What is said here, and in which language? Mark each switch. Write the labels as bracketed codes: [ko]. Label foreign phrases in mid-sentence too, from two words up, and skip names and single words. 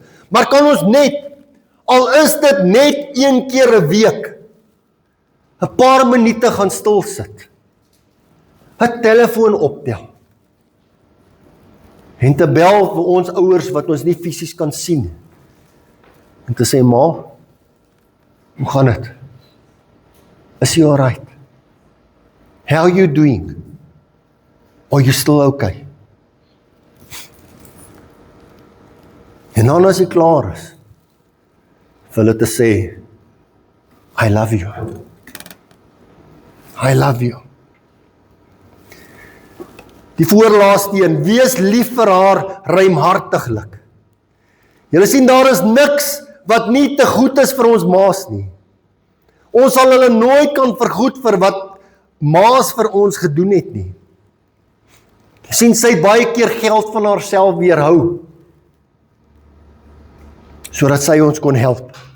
[af] Maar kan ons net, al is dit net een keer 'n week, 'n paar minute gaan stil sit. 'n Telefoon optel. En te bel vir ons ouers wat ons nie fisies kan sien. En te sê, ma, hoe gaan dit? Is jy alright? [en] How are you doing? Are you still okay? [af] En dan as jy klaar is, vir hulle te sê, [en] I love you. [af] Die voorlaaste een, wees lief vir haar ruimhartiglik. Julle sien, daar is niks wat nie te goed is vir ons ma's nie. Ons sal hulle nooit kan vergoed vir wat ma's vir ons gedoen het nie. Jy sien, sy het baie keer geld van haarself weerhou, sodat sy ons kon help.